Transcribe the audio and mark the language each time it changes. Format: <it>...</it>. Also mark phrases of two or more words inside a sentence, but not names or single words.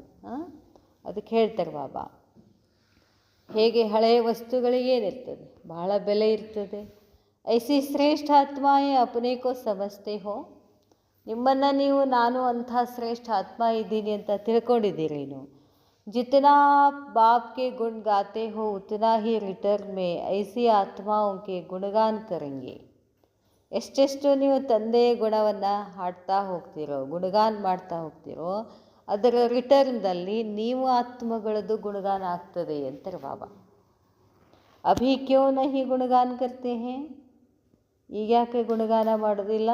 <kn>ಅದಕ್ಕೆ ಹೇಳ್ತಾರೆ ಬಾಬಾ, ಹೇಗೆ ಹಳೆಯ ವಸ್ತುಗಳಿಗೆ ಏನಿರ್ತದೆ, ಬಹಳ ಬೆಲೆ ಇರ್ತದೆ.</kn> <hi>ऐसी श्रेष्ठ आत्माएं अपने को समझते हो.</hi> <kn>ನಿಮ್ಮನ್ನು ನೀವು ನಾನು ಅಂಥ ಶ್ರೇಷ್ಠ ಆತ್ಮ ಇದ್ದೀನಿ ಅಂತ ತಿಳ್ಕೊಂಡಿದ್ದೀರಿ.</kn> <hi>ನೀವು जितना आप बाप के गुण गाते हो उतना ही रिटर्न में ऐसी आत्माओं के गुणगान करेंगे.</hi> <kn>ಎಷ್ಟೆಷ್ಟು ನೀವು ತಂದೆಯ ಗುಣವನ್ನು ಹಾಡ್ತಾ ಹೋಗ್ತಿರೋ, ಗುಣಗಾನ ಮಾಡ್ತಾ ಹೋಗ್ತಿರೋ, ಅದರ ರಿಟರ್ನ್ದಲ್ಲಿ ನೀವು ಆತ್ಮಗಳದ್ದು ಗುಣಗಾನ ಆಗ್ತದೆ ಅಂತಾರೆ ಬಾಬಾ.</kn> <hi>अभी क्यों नहीं गुणगान करते हैं,</hi> <kn>ಈಗ ಯಾಕೆ ಗುಣಗಾನ ಮಾಡೋದಿಲ್ಲ.</kn>